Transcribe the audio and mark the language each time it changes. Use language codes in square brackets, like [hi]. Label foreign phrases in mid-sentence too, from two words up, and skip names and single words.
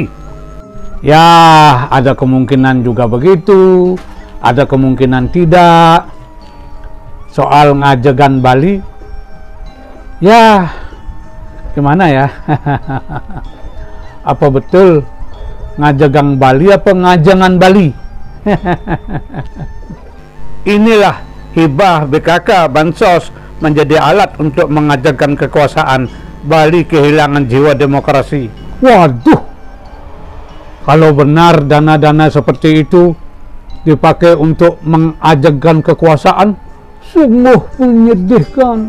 [id] Ya, ada kemungkinan juga begitu, ada kemungkinan tidak. Soal ngajegan Bali, ya gimana ya? Apa betul ngajegang Bali apa ngajangan Bali? Inilah hibah BKK Bansos menjadi alat untuk mengajarkan kekuasaan. Bali kehilangan jiwa demokrasi. Waduh, kalau benar dana-dana seperti itu dipakai untuk mengajarkan kekuasaan, sungguh menyedihkan.